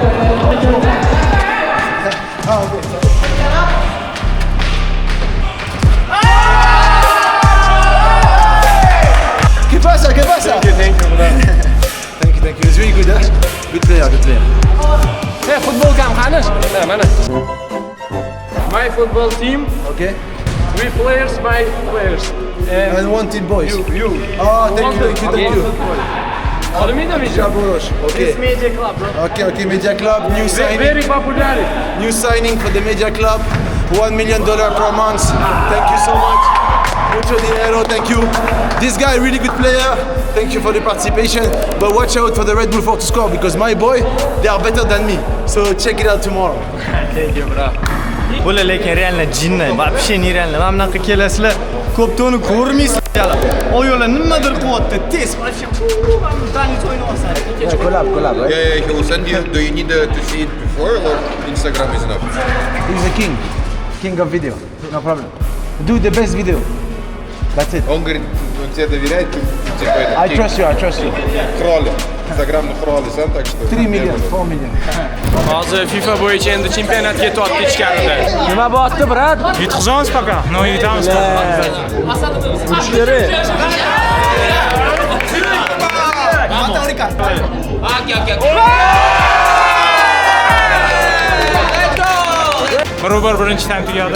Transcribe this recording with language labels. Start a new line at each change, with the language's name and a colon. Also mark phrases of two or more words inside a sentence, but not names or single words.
Spanish: ¿Qué pasa? ¿Qué pasa?
English: Thank you, bro. Thank you. It's really good, huh? Good player, good player.
Uzbek: Hey, futbol kam qani? Mana.
English: My football team, Okay. 3 players, my players. And one team boys. You. Oh, thank you.
Uzbek: Olmaydi video. Jabrosh.
English: Okay. Media club, bro. Okay, Media Club, new signing. Very popular. New signing for the Media Club, $1 million per month. Thank you so much.
Spanish: Mucho dinero,
English: thank you. This guy, really good player. Thank you for the participation. But watch out for the Red Bull 4 to score because my boy, they are better than me. So check it out tomorrow. Thank you, bro.
Uzbek: Bular lekin realno jinni,
Russian: вообще нереально.
Uzbek: Mana bunaqa kelasizlar, ko'ptoni ko'rmaysizlar. Oyoqlar nimadir qilyapti, tez, вообще tanit o'ynayapsan. Collab, right? Yeah, he will send you. Do you need to see it before or Instagram is enough? He's the king of video. No problem. Do the best video. That's it.
Russian: Он говорит, он тебе доверяет, ты типа это.
English: I trust you.
Russian: Хроли. Instagram хроли сам, так что.
English: 3 million, 4 million.
Uzbek: Hozir FIFA bo'yicha endi chempionatga tortib ichkarida. Nima bo'pti, brat? Yutqizamiz poka, no yutamiz poka. Barobar birinchi taym tugadi.